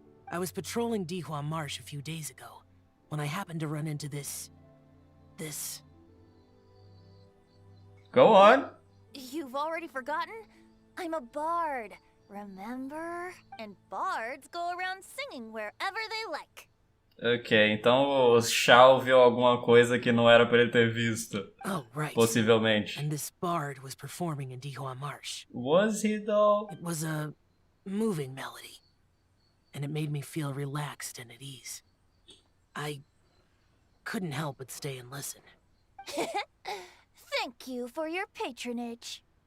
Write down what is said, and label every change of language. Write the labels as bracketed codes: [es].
[en] I was patrolling Dihua Marsh a few days ago, when I happened to run into this... Go on. You've already forgotten? I'm a bard, remember? And bards go around singing wherever they like. [pt] Ok, então o Xiao viu alguma coisa que não era pra ele ter visto. [en] Oh, right. [pt] Possivelmente. [en] And this bard was performing in Dihua Marsh. Was he though? It was a moving melody, and it made me feel relaxed and at ease. I couldn't help but stay and listen. Thank you for your patronage.